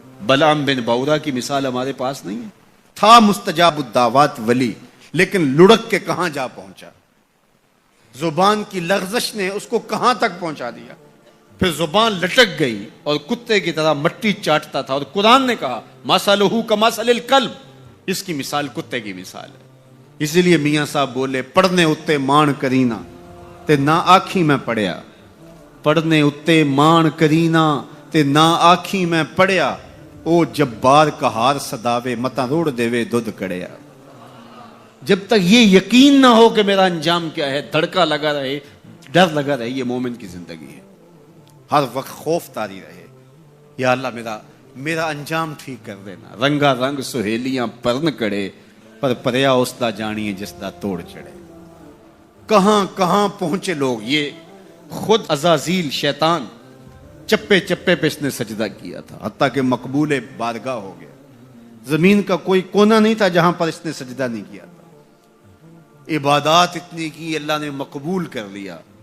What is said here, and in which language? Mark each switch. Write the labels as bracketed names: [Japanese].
[Urdu] بلعام بن باورا کی مثال ہمارے پاس نہیں ہے. تھا مستجاب الدعوات ولی، لیکن لڑک کے کہاں جا پہنچا. زبان کی لغزش نے اس کو کہاں تک پہنچا دیا. پھر زبان لٹک گئی اور کتے کی طرح مٹی چاٹتا تھا. اور قرآن نے کہا [Arabic] مثلہ کمثل الکلب، [Urdu] اس کی مثال کتے کی مثال ہے. اسی لیے میاں صاحب بولے [Punjabi] پڑھنے اتے مان کرینا تے نہ آکھی میں پڑھیا. پڑھنے اتے مان کرینا تے نہ آکھی میں پڑھیا، او جبار کہار صداوے متا روڑ دیوے دودھ کڑیا. [Urdu] جب تک یہ یقین نہ ہو کہ میرا انجام کیا ہے، دھڑکا لگا رہے، ڈر لگا رہے، یہ مومن کی زندگی ہے. ہر وقت خوف طاری رہے، یا اللہ میرا انجام ٹھیک کر دینا. [Punjabi] رنگا رنگ سہیلیاں پرن کڑے، پر پریا اس دا جانیے جس دا توڑ چڑھے. [Urdu] کہاں کہاں پہنچے لوگ. یہ خود عزازیل شیطان چپے چپے پہ اس نے سجدہ کیا تھا، حتیٰ کہ مقبول بارگاہ ہو گیا. زمین کا کوئی کونا نہیں تھا جہاں پر اس نے سجدہ نہیں کیا تھا. عبادات اتنی کی، اللہ نے مقبول کر لیا.